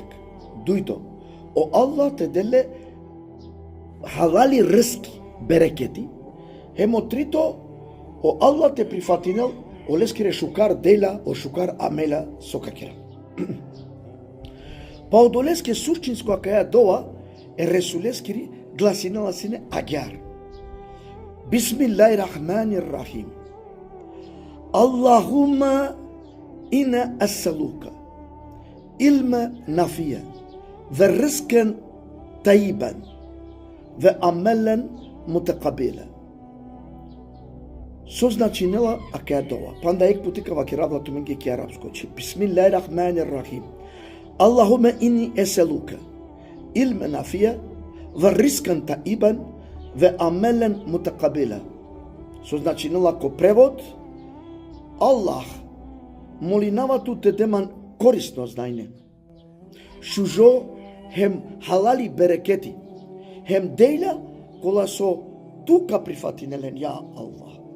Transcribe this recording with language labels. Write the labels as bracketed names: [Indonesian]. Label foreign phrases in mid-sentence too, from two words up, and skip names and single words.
[Romany] Дујто, о Аллах те деле халали рски, берекети. Хемо трито, о Аллах те прифатинел, о лескире шукар дела, о шукар амела сокакера. Па одолеске сурчинско акаја дова, е ресулескири гласинала сине агјар. [Arabic] بسم الله الرحمن الرحيم. اللهم إني أسألك علما نافعا ورزقا طيبا وعملا متقبلا. [Romany] Со значинела акаја дова. Панда ек путика вакиравла туменги ки арапско. [Arabic] بسم الله الرحمن الرحيم. اللهم إني أسألك علما نافعا ورزقا طيبا وعملا متقبلا. [Romany] Со значинела ко превод Аллах молинава ту те деман корисно знајне. Шужо хем халали берекети, хем дејла кола со тука прифатинелен ја Аллах.